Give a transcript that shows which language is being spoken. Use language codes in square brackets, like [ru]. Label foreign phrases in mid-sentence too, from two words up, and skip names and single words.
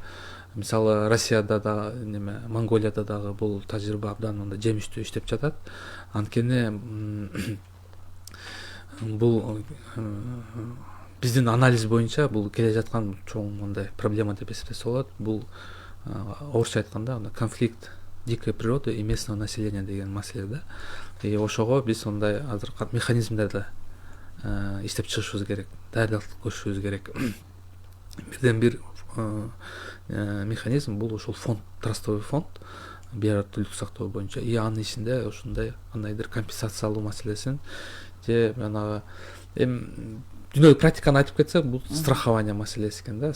[ky] Мисалы Россияда да неме Монголияда дагы бул тажрыйба абдан мындай жемиштүү иштеп жатат. Анткени бул биздин анализ боюнча бул келе жаткан чоң мындай проблема деп эсептесе болот. Бул орусча айтканда [ru] конфликт дикой природы и местного населения [ky] деген маселе да. И ошого биз мындай азыр механизмдерди иштеп чыгышыбыз керек, даярдык көрүшүбүз керек. Бирден бир механизм бул ошол фонд, [ru] трастовый фонд [ky] биораттуулук сактоо боюнча. И анын ичинде ушундай кандайдыр компенсациялоо маселесин же жанагы дүйнөлүк практиканы айтып кетсек, бул страхование маселеси экен да.